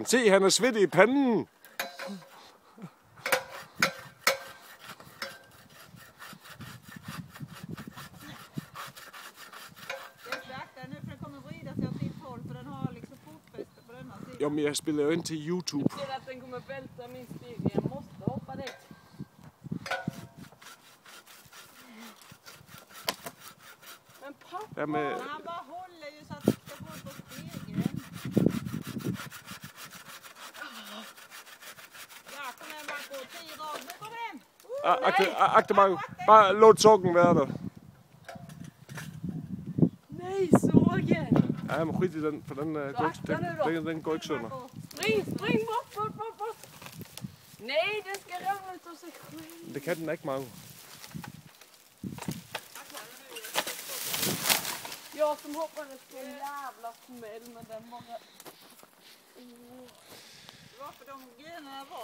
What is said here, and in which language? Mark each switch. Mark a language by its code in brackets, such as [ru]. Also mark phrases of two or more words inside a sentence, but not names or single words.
[da] Se, han er svedt i panden. Jo, men jeg spiller jo ind til YouTube. [sv] Jag ser att den kommer välta min spegel. Jag måste hoppa dit. Men pappa! Han bara håller ju så att det ska gå på spegeln. Ja, kom igen Marco. 10 rad. Nu kommer den! [no] Akte Marco. Bare låt sokken være der. [sv] Nej, sågen! [da] Ja, men skit i den, for den går ikke sønder. [sv] Spring, bort! Nej, den ska ramla ut av sig själv. [da] Det kan den ikke, Marco. [sv] Jag som hoppades på en jävla smäll, men den var... Varför de grejerna var